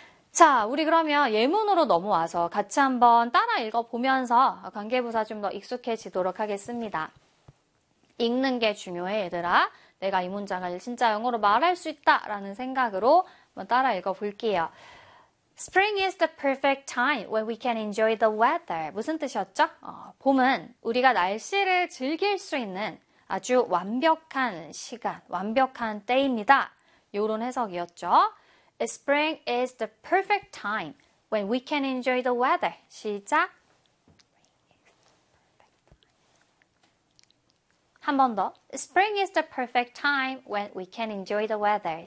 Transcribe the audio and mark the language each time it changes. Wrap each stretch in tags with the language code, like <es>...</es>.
<ko>자, 우리 그러면 예문으로 넘어와서 같이 한번 따라 읽어 보면서 관계부사 좀더 익숙해지도록 하겠습니다. 읽는 게 중요해, 얘들아. 내가 이 문장을 진짜 영어로 말할 수 있다라는 생각으로 한번 따라 읽어 볼게요.</ko> <en>Spring is the perfect time when we can enjoy the weather.</en> <ko>무슨 뜻이었죠? 봄은 우리가 날씨를 즐길 수 있는 아주 완벽한 시간, 완벽한 때입니다. 요런 해석이었죠.</ko> <en>Spring is the perfect time when we can enjoy the weather.</en> <ko>시작. 한번 더.</ko> <en>Spring is the perfect time when we can enjoy the weather.</en>